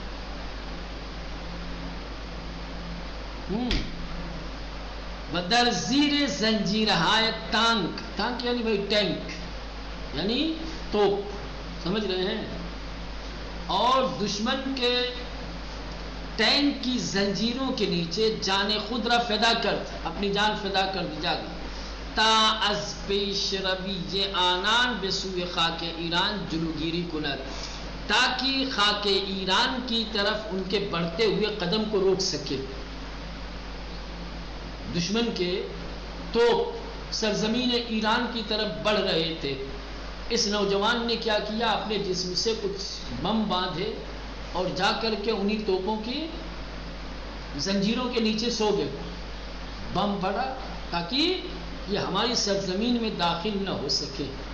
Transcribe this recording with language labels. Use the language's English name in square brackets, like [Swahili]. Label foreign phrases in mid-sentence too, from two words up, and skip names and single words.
[Persian] بدر زیر زنجیر ہائے تانک [Urdu] یعنی بھائی ٹینک، یعنی توپ، سمجھ رہے ہیں، اور دشمن کے ٹینک کی زنجیروں کے نیچے [Persian] جان خود را فدا کرد، [Urdu] اپنی جان فدا کر دی جا گئی، [Persian] تا از پیش روی آنان به سوی خاک ایران جلوگیری کند، [Urdu] تاکہ خاک ایران کی طرف ان کے بڑھتے ہوئے قدم کو روک سکے۔ دشمن کے توپ سرزمین ایران کی طرف بڑھ رہے تھے، اس نوجوان نے کیا کیا، اپنے جسم سے کچھ بم باندھے اور جا کر کے انہی توپوں کی زنجیروں کے نیچے سو گئے، بم پڑا تاکہ یہ ہماری سرزمین میں داخل نہ ہو سکے،